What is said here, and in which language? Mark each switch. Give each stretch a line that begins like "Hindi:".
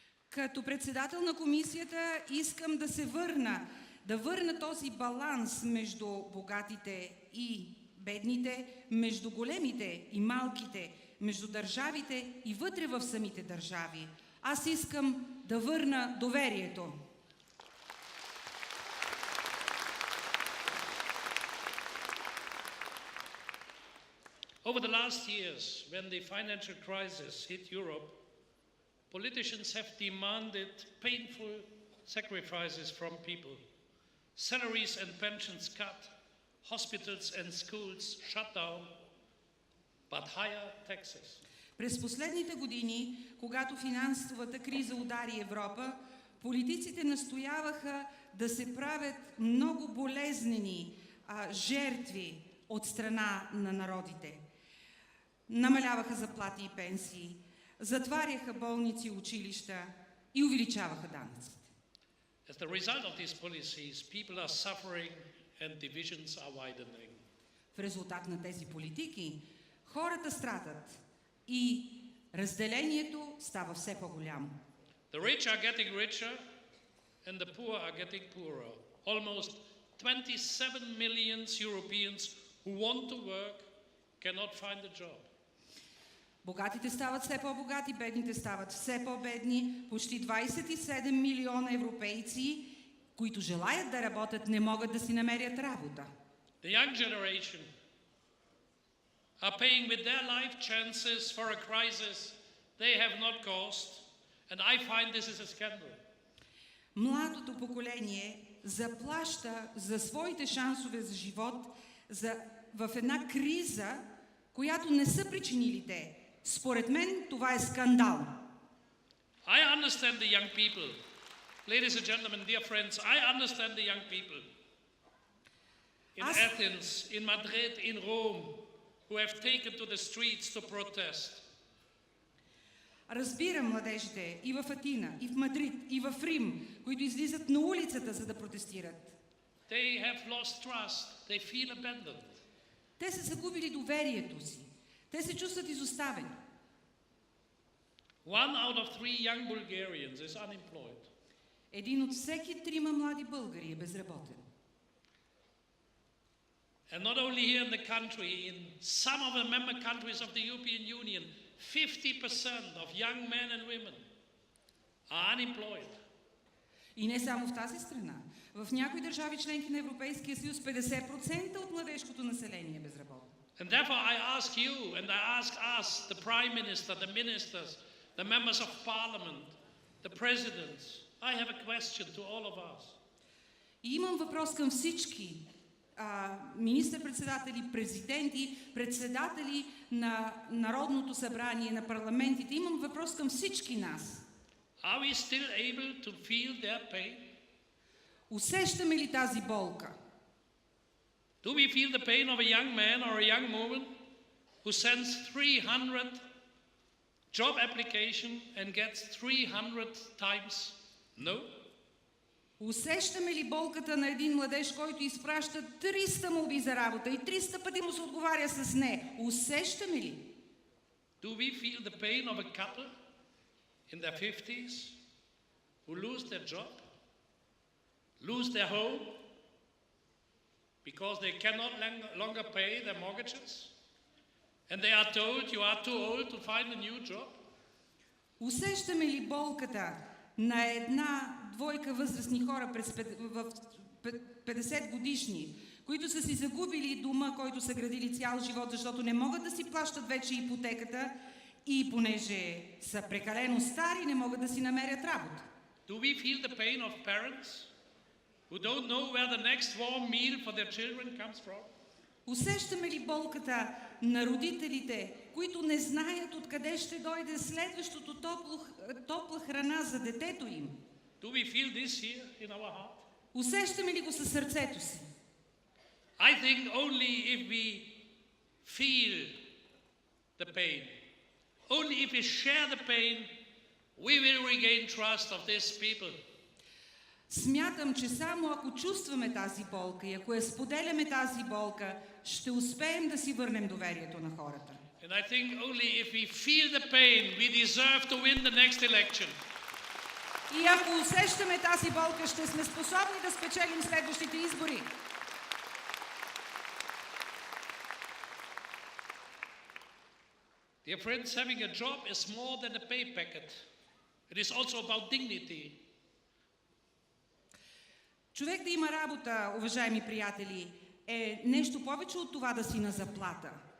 Bulgarian: Като председател на комисията искам да върна този баланс между богатите и бедните, между големите и малките, между държавите и вътре в самите държави. Аз искам да върна доверието.
English: Over the last years, when the financial crisis hit Europe, politicians have demanded painful sacrifices from people. Salaries and pensions cut, hospitals and schools shut down, but higher taxes.
Bulgarian: През последните години, когато финансовата криза удари Европа, политиците настояваха да се правят много болезнени жертви от страна на народите. Намаляваха заплати и пенсии, затваряха болници и училища и увеличаваха данъците.
English: As the result of these policies, people are suffering and divisions are widening.
Bulgarian: В резултат на тези политики хората страдат и разделението става все по-голямо.
English: The rich are getting richer and the poor are getting poorer. Almost 27 million Europeans who want to work cannot find a job.
Bulgarian: Богатите стават все по-богати, бедните стават все по-бедни. Почти 27 милиона европейци, които желаят да работят, не могат да си намерят работа.
English: The young generation are paying with their life chances for a crisis they have not caused, and I find this is a scandal.
Bulgarian: Младото поколение заплаща за своите шансове за живот в една криза, която не са причинили те. Според мен това е скандал.
English: I understand the young people. Ladies and gentlemen, dear friends, I understand the young people in Athens, in Madrid, in Rome, who have taken to the streets to protest.
Bulgarian: Разбирам младежите и в Атина, и в Мадрид, и в Рим, които излизат на улицата, за да протестират.
English: They have lost trust. They feel abandoned.
Bulgarian: Те са загубили доверието си. Те се чувстват изоставени.
English: 1 out of 3 young Bulgarians is unemployed.
Bulgarian: Един от всеки 3 млади българи е безработен.
English: And not only here in the country, in some of the member countries of the European Union, 50% of young men and women are unemployed.
Bulgarian: И не само в тази страна. В някои държави членки на Европейския съюз 50% от младежкото население е безработно.
English: And therefore I ask you and I ask us, the Prime Minister, the ministers, the members of Parliament, the presidents, I have a question to all of us.
Bulgarian: И имам въпрос към всички министър-председатели, президенти, председатели на Народното събрание, на парламентите. Имам въпрос към всички нас.
English: Are we still able to feel their pain?
Bulgarian: Усещаме ли тази болка?
English: Do we feel the pain of a young man or a young woman who sends 300 job application and gets 300 times no?
Bulgarian: Усещаме ли болката на един младеж, който изпраща 300 молби за работа и 300 пъти му се отговаря с не? Усещаме ли?
English: Do we feel the pain of a couple in their 50s who lose their job, lose their home because they cannot longer pay their mortgages and they are told you are too old to find a new job?
Bulgarian: Усещаме ли болката на една двойка възрастни хора в 50 годишни, които са си загубили дома, който са градили цял живот, защото не могат да си плащат вече ипотеката и понеже са прекалено стари, не могат да си намерят работа?
English: Do we feel the pain of parents who don't know where the next warm meal for their children comes from?
Bulgarian: Усещаме ли болката на родителите, които не знаят откъде ще дойде следващото топла храна за детето им?
English: Do we feel this here in our heart?
Bulgarian: Усещаме ли го със сърцето си?
English: I think only if we feel the pain, only if we share the pain, we will regain trust of these people.
Bulgarian: Смятам, че само ако чувстваме тази болка и ако я споделяме тази болка, ще успеем да си върнем доверието на хората.
English: And I think only if we feel the pain, we deserve to win the next election.
Bulgarian: И ако усещаме тази болка, ще сме способни да спечелим следващите избори.
English: Dear friends, having a job is more than a pay packet. It is also about dignity.
Bulgarian: Човек да има работа, уважаеми приятели, е нещо повече от това да си на заплата.